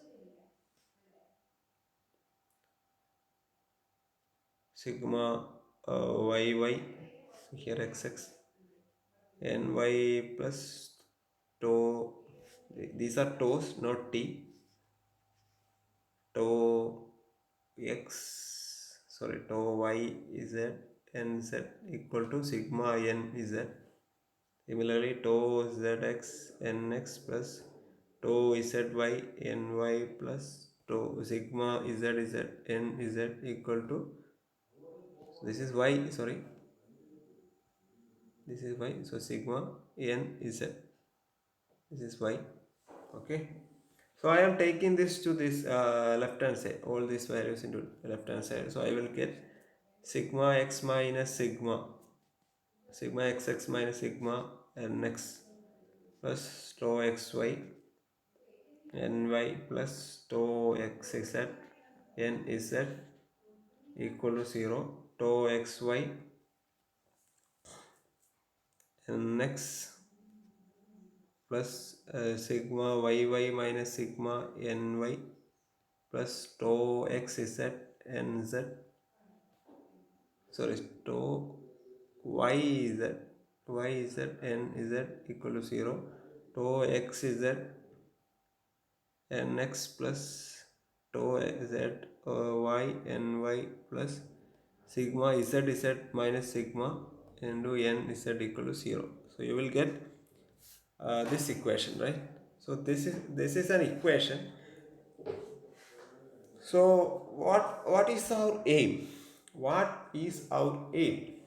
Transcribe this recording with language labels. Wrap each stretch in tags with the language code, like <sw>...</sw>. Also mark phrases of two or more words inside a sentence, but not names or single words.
<en>sigma yy here xx ny plus tau, these are tau's, not t, tau x sorry tau y z nz equal to sigma n z. Similarly, tau zx nx plus tau zy ny plus tau sigma z n z equal to, this is y, sorry, this is y, so sigma n z, this is y. Okay, so I am taking this to this left hand side, all these values into left hand side. So I will get sigma x minus sigma xx minus sigma nx plus tau xy ny plus tau xz nz equal to 0, tau xy nx plus sigma yy minus sigma ny plus tau xz nz. sorry, tau y z, y z n z equal to 0, tau x z nx plus tau z y ny plus sigma z z minus sigma into n z equal to 0. So you will get this equation, right? So this is an equation. So what is our aim? What is our aim?</en>